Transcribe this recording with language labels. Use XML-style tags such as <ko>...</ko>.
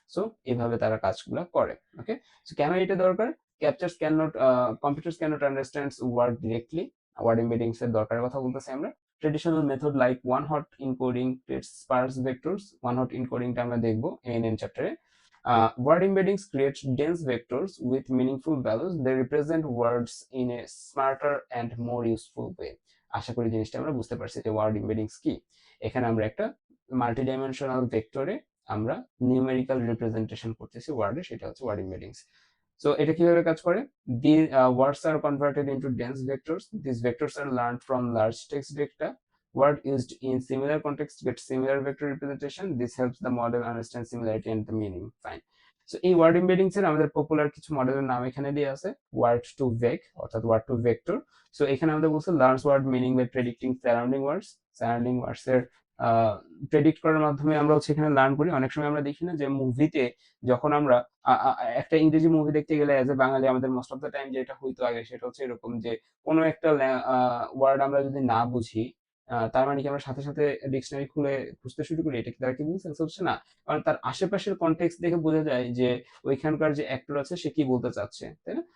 <bn>So এইভাবে তারা কাজগুলো করে। ওকে, সো কেন এটা দরকার,</bn> <en>Captures can not, computers can not understand word directly.</en> <bn>Word এমবেডিংস এর দরকারের কথা বলতেছি আমরা।</bn> <en>Traditional method like one-hot encoding creates sparse vectors.</en> <bn>One-hot encoding টা আমরা দেখবো ANN চ্যাপ্টারে।</bn> <en>Word embeddings create dense vectors with meaningful values. They represent words in a smarter and more useful way.</en> <bn>আশা করি জিনিসটা আমরা বুঝতে পারছি যে ওয়ার্ড এমবেডিংস কি। এখানে আমরা একটা মাল্টিডাইমেনশনাল ভেক্টরে আমরা নিউমেরিক্যাল রিপ্রেজেন্টেশন করতেছি ওয়ার্ডে, সেটা হচ্ছে ওয়ার্ড এমবেডিংস। So এটা কিভাবে কাজ করে?</bn> <en>The words are converted into dense vectors. These vectors are learned from large text data. Word used in similar context get similar vector representation. This helps the model understand similarity and the meaning. Fine.</en> <bn>So এই word এমবেডিংস এর আমাদের popular কিছু মডেলের নাম এখানে দিয়ে আছে। Word two ভেক অর্থাৎ ওয়ার্ড টু ভেক্টর। সো এখানে আমাদের বলছে</bn> <en>Learns word meaning by predicting surrounding words.</en> <bn>Surrounding ওয়ার্ডস এর প্রেডিক্ট করার মাধ্যমে আমরা হচ্ছে এখানে লার্ন করি। অনেক সময় আমরা দেখি না যে মুভিতে যখন আমরা একটা ইংরেজি মুভি দেখতে গেলে অ্যাজ এ বাঙালি আমাদের মোস্ট অফ দ্য টাইম যেটা হইতো আগে সেটা হচ্ছে এরকম যে কোনো একটা ওয়ার্ড আমরা যদি না বুঝি, তার মানে কি আমরা সাথে সাথে ডিকশনারি খুলে খুঁজতে শুরু করি এটা কি তার কি সেন্স হচ্ছে না, কারণ তার আশেপাশের কনটেক্সট দেখে বোঝা যায় যে ওইখানকার যে অ্যাক্টর আছে সে কি বলতে চাচ্ছে, তাই না?</bn>